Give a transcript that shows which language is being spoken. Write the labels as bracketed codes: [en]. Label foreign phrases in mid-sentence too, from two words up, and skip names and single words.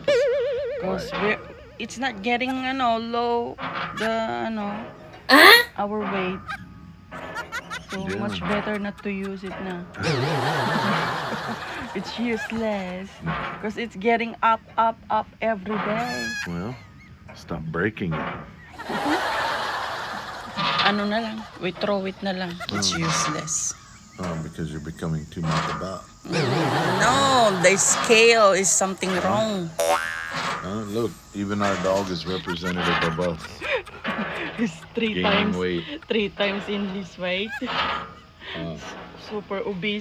[en] Because it's not getting low our weight. So Yeah. much better not to use it na. It's useless because it's getting up every day. Well, stop breaking it. [tl] Ano na lang, [en] we throw it [tl] na lang. [en] It's useless. Oh, because you're becoming too much about. No, the scale is something wrong. Look, even our dog is representative of us. It's Gaining weight. 3 times in his weight. Super obese.